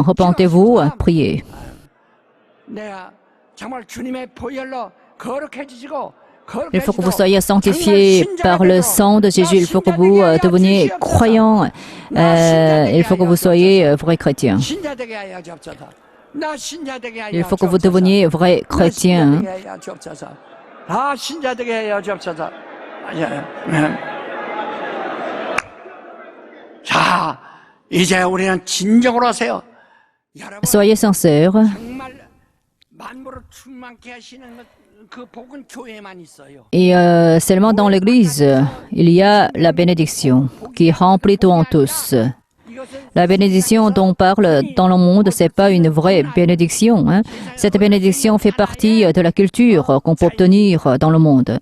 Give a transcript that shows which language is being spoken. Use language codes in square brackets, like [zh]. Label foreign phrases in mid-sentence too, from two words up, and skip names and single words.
[fr] Repentez-vous, priez. Il faut que vous soyez sanctifiés par le sang de Jésus. Il faut que vous deveniez croyants. Il faut que vous soyez vrais chrétiens. Il faut que vous deveniez vrais chrétiens. [ko] 자, 이제 우리는 진정으로 하세요. [fr] Soyez sincères. [ko] 정말 만물을 충만케 하시는 그 복은 교회에만 있어요. [fr] Et seulement dans l'Église, il y a la bénédiction qui remplit tout en tous. La bénédiction dont on parle dans le monde, ce n'est pas une vraie bénédiction. Hein. Cette bénédiction fait partie de la culture qu'on peut obtenir dans le monde.